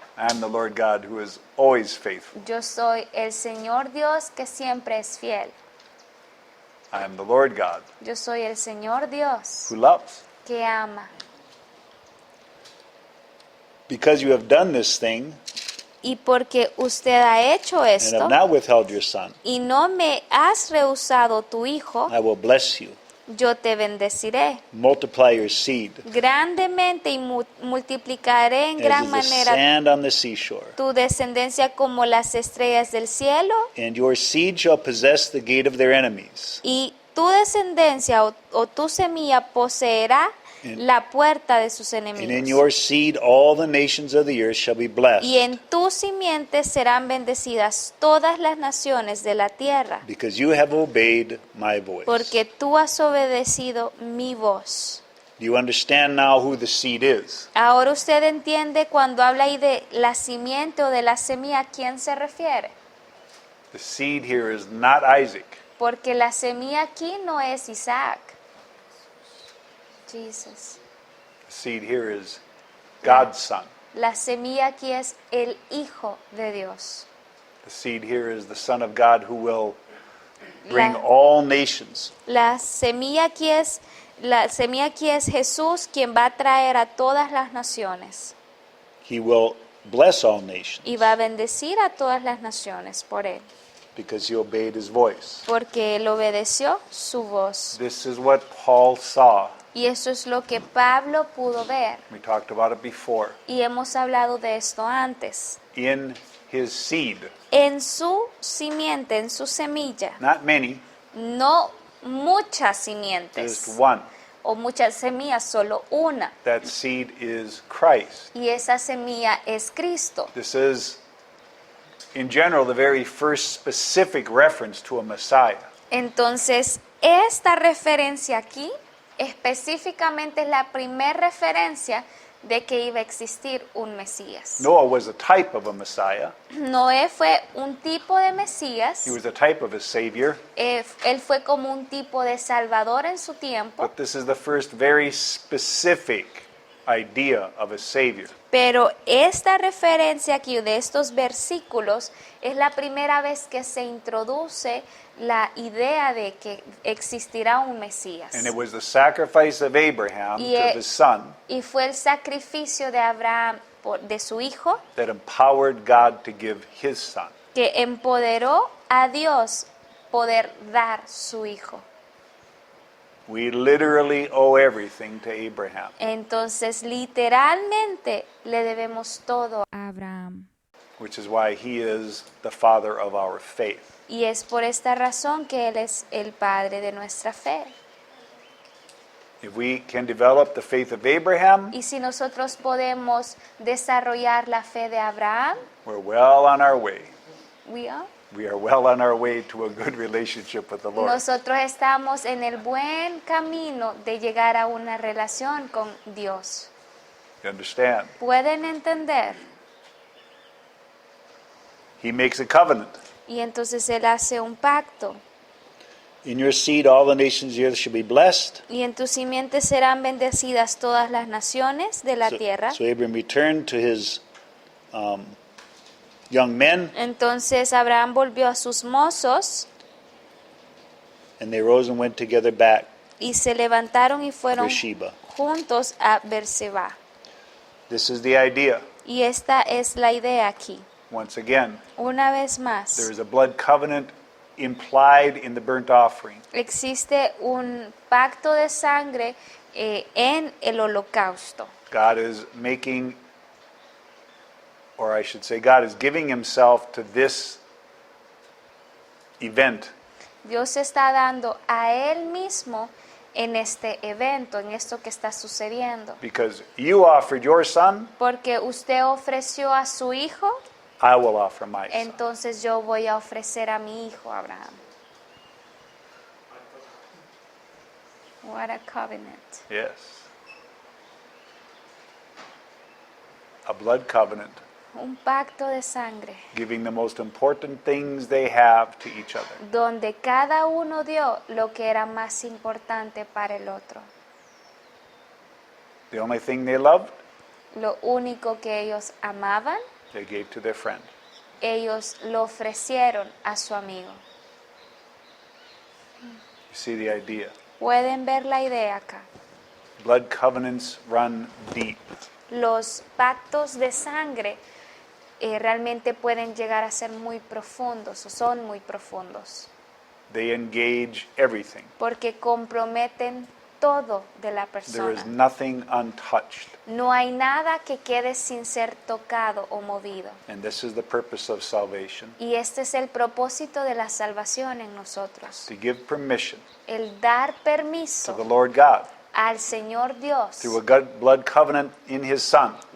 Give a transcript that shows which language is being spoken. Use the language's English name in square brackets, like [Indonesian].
[English] I am the Lord God, who is always faithful. [Spanish] Yo soy el Señor Dios, que siempre es fiel. [English] I am the Lord God, [Spanish] Yo soy el Señor Dios, [English] who loves. [Spanish] que ama. [English] Because you have done this thing, [Spanish] Y porque usted ha hecho [English] and [Spanish] esto, [English] have not withheld your son, [Spanish] y no me has rehusado tu hijo, [English] I will bless you, [Spanish] yo te bendeciré [English] multiply your seed, [Spanish] grandemente y multiplicaré en [English] as [Spanish] gran [English] is the [Spanish] manera [English] sand on the seashore. [Spanish] tu descendencia como las estrellas del cielo, [English] And your seed shall possess the gate of their enemies. [Spanish] y tu descendencia o tu semilla poseerá la puerta de sus [English] And in [Spanish] enemigos. [English] your seed all the nations of the earth shall be blessed, [Spanish] Y en tu simiente serán bendecidas todas las naciones de la tierra, [English] because you have obeyed my voice. [Spanish] porque tú has obedecido mi voz. [English] Do you understand now who the seed is? [Spanish] Ahora usted entiende cuando habla ahí de la simiente o de la semilla, ¿a quién se refiere? [English] The seed here is not Isaac. [Spanish] Porque la semilla aquí no es Isaac. [English] Jesus. The seed here is God's son. [Spanish] La semilla aquí es el Hijo de Dios. [English] The seed here is the Son of God who will bring [Spanish] La- [English] all nations. [Spanish] La semilla aquí es Jesús, quien va a traer a todas las naciones [English] He will bless all nations [Spanish] y va a bendecir a todas las naciones por él, [English] because he obeyed his voice. [Spanish] porque él obedeció su voz. [English] This is what Paul saw. [Spanish] Y eso es lo que Pablo pudo ver. [English] We talked about it before. [Spanish] Y hemos hablado de esto antes. [English] In his seed, [Spanish] En su simiente, en su semilla, [English] not many, [Spanish] no muchas [English] just [Spanish] simientes [English] one. [Spanish] o muchas semillas, solo una. [English] That seed is Christ. [Spanish] Y esa semilla es Cristo. [English] This is, in general, the very first specific reference to a Messiah. [Spanish] Entonces, esta referencia aquí específicamente es la primera referencia de que iba a existir un Mesías. [English] Noah was a type of a Messiah. [Spanish] Noé fue un tipo de Mesías. [English] He was a type of a Savior. [Spanish] Él fue como un tipo de Salvador en su tiempo. [English] But this is the first very specific idea of a Savior. [Spanish] Pero esta referencia aquí de estos versículos es la primera vez que se introduce la idea de que existirá un Mesías. [English] And it was the sacrifice of Abraham [Spanish] Y, [English] to his son [Spanish] y fue el sacrificio de Abraham de su hijo [English] that empowered God to give his son. [Spanish] que empoderó a Dios poder dar su hijo. [English] We literally owe everything to Abraham. [Spanish] Entonces, literalmente le debemos todo. Abraham. [English] Which is why he is the father of our faith. [Spanish] Y es por esta razón que Él es el Padre de nuestra fe. [English] If we can develop the faith of Abraham, [Spanish] Y si nosotros podemos desarrollar la fe de Abraham, [English] we're well on our way. we are. We are well on our way to a good relationship with the Lord. [Spanish] Nosotros estamos en el buen camino de llegar a una relación con Dios. [English] You understand? [Spanish] ¿Pueden entender? [English] He makes a covenant. [Spanish] Y entonces Él hace un pacto. [English] In your seed all the nations of the earth shall be blessed. [Spanish] Y en tu simiente serán bendecidas todas las naciones de la tierra. [English] So Abram returned to his young men, [Spanish] Entonces Abraham volvió a sus mozos [English] and they rose and went together back [Spanish] y se levantaron y [English] to [Spanish] fueron [English] Beersheba. [Spanish] juntos a Berseba. [English] This is the idea. [Spanish] Y esta es la idea aquí. [English] Once again, [Spanish] Una vez [English] there [Spanish] más, [English] is a blood covenant implied in the burnt offering. [Spanish] existe un pacto de sangre en el holocausto. [English] God is making, or I should say, God is giving himself to this event [Spanish] Dios está dando a Él mismo en este evento, en esto que está sucediendo. [English] because you offered your son, [Spanish] Porque usted ofreció a su hijo, [English] I will offer my son. [Spanish] entonces yo voy a ofrecer a mi hijo Abraham. [English] What a covenant. Yes. A blood covenant, [Spanish] Un pacto de sangre [English] giving the most important things they have to each other. [Spanish] donde cada uno dio lo que era más importante para el otro. [English] The only thing they loved, [Spanish] Lo único que ellos amaban, [English] they gave to their friend. [Spanish] ellos lo ofrecieron a su amigo. [English] You see the idea. [Spanish] Pueden ver la idea acá. [English] Blood covenants run deep. [Spanish] Los pactos de sangre realmente pueden llegar a ser muy profundos o son muy profundos [English] They engage everything. [Spanish] porque comprometen todo de la [English] There [Spanish] persona. [English] is nothing untouched. [Spanish] No hay nada que quede sin ser tocado o movido. [English] And this is the purpose of salvation, [Spanish] Y este es el propósito de la salvación en nosotros. [English] to give permission [Spanish] El dar [English] to [Spanish] permiso [English] the Lord God [Spanish] al Señor Dios [English] through a blood covenant in his son